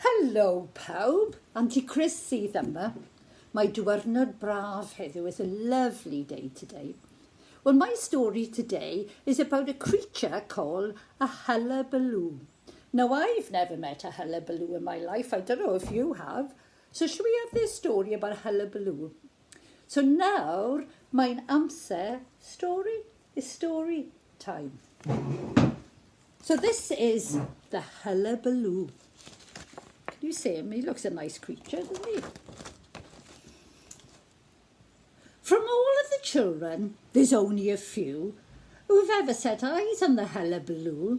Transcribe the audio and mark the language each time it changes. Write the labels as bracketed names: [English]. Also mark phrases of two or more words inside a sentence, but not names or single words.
[Welsh] Helo pawb, Aunty Chris sydd yma. Mae diwrnod braf heddiw. [English] It's a lovely day today. Well, my story today is about a creature called a Hullabaloo. Now, I've never met a Hullabaloo in my life. I don't know if you have. So, should we have this story about a Hullabaloo? So, now, [Welsh] mae'n amser [English] is story time. So, this is the Hullabaloo. Can you see him? He looks a nice creature, doesn't he? From all of the children, there's only a few who've ever set eyes on the Hullabaloo.